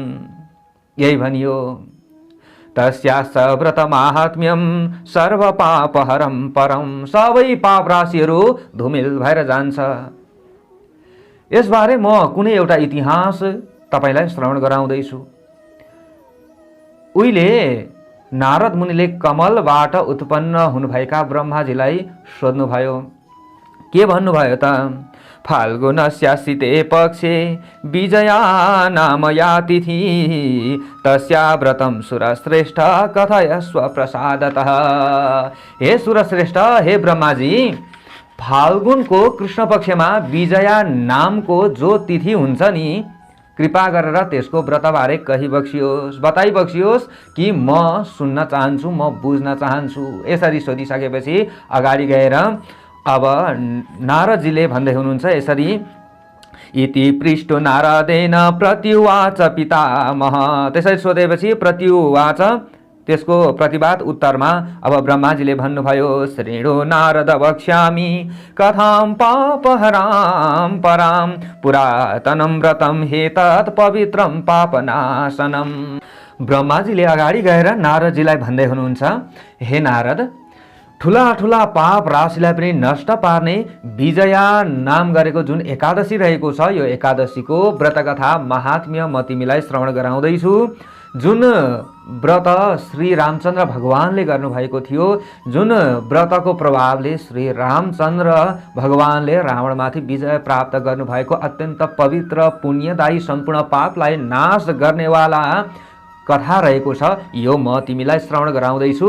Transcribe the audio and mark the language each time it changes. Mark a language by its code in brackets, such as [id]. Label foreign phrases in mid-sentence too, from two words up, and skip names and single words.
[ne] यही भनियो, [sa] तस्यास व्रत महात्म्यम सर्व पापहरम परम, [ne] सबै पाप राशिहरू धुमिल भएर जान्छ। यसबारे म कुनै एउटा इतिहास तपाईलाई श्रवण गराउँदैछु। उहिले नारद मुनिले कमलबाट उत्पन्न हुनुभएका ब्रह्माजीलाई सोध्नुभयो। के भन्नुभयो त? [sa] फाल्गुनस्यासिते पक्षे विजया नाम या तिथि, तस्या व्रतम सुरश्रेष्ठ कथयस्व प्रसादतः। [ne] हे सुरश्रेष्ठ, हे ब्रह्माजी, फाल्गुनको कृष्ण पक्षमा विजया नामको जो तिथि हुन्छ नि, कृपा गरेर त्यसको व्रतबारे कहिबक्सियोस्, बताइबक्सियोस् कि म सुन्न चाहन्छु, म बुझ्न चाहन्छु। यसरी सोधिसकेपछि अगाडि गएर अब नारदजीले भन्दै हुनुहुन्छ यसरी, [sa] इति पृष्ठो नारदेन प्रत्युवाच पितामह। [ne] त्यसरी सोधेपछि प्रत्युवाच, त्यसको प्रतिवाद उत्तरमा अब ब्रह्माजीले भन्नुभयो, [sa] श्रीणो नारद वक्ष्यामि कथां पापहरां परां, पुरातनं व्रतं हेतत् पवित्रं पापनाशनम्। [ne] ब्रह्माजीले अगाडि गएर नारदजीलाई भन्दै हुनुहुन्छ, हे नारद, ठुला ठुला पाप राशिलाई पनि नष्ट पार्ने विजया नाम गरेको जुन एकादशी रहेको छ, यो एकादशीको व्रतकथा महात्म्य म तिमीलाई श्रवण गराउँदैछु। जुन व्रत श्री रामचन्द्र भगवानले गर्नुभएको थियो, जुन व्रतको प्रभावले श्री रामचन्द्र भगवानले रावणमाथि विजय प्राप्त गर्नुभएको अत्यन्त पवित्र पुण्यदायी सम्पूर्ण पापलाई नाश गर्नेवाला कथा रहेको छ, यो म तिमीलाई श्रवण गराउँदैछु।